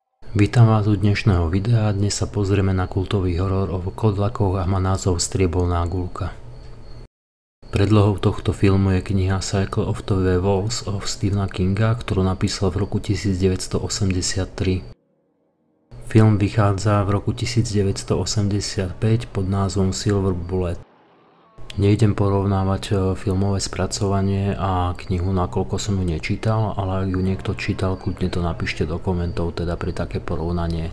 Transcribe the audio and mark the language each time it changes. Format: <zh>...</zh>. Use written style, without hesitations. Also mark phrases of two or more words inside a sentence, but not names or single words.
<sk>Vítam vás u dnešného videa, dnes sa pozrieme na kultový horor o vlkodlakoch a má názov Strieborná guľka. Predlohou tohto filmu je kniha Cycle of the Werewolves of Stephena Kinga, ktorú napísal v roku 1983. Film vychádza v roku 1985 pod názvom Silver Bullet. Nejdem porovnávať filmové spracovanie a knihu, nakoľko som ju nečítal, ale ak ju niekto čítal, kľudne to napíšte do komentov, teda pre také porovnanie.</sk>